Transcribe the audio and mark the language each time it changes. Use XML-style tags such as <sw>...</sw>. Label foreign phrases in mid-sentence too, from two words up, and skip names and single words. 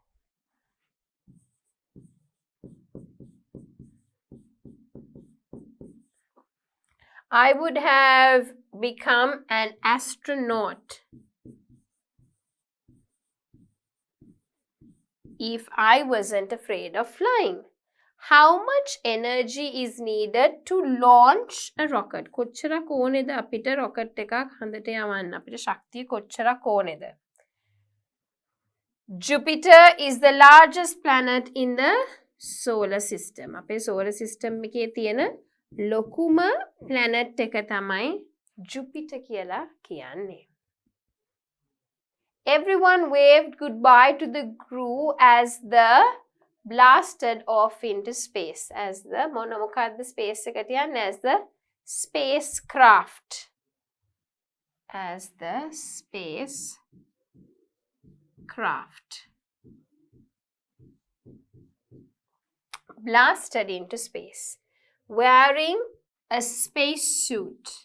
<en>I would have become an astronaut if I wasn't afraid of flying. How much energy is needed to launch a rocket?</en> <si>කොච්චරක් ඕනේද අපිට rocket එකක් හඳට යවන්න? අපිට ශක්තිය කොච්චරක් ඕනේද?</si> <en>Jupiter is the largest planet in the solar system.</en> <si>අපේ</si> <en>solar system</en> <si>එකේ තියෙන ලොකුම planet එක තමයි Jupiter කියලා කියන්නේ.</si> <en>Everyone waved goodbye to the crew as the blasted off into space. As the</en> <si>මොකක්ද space එකට යන්නේ?</si> <en>As the spacecraft. As the spacecraft. Blasted into space. Wearing a spacesuit.</en>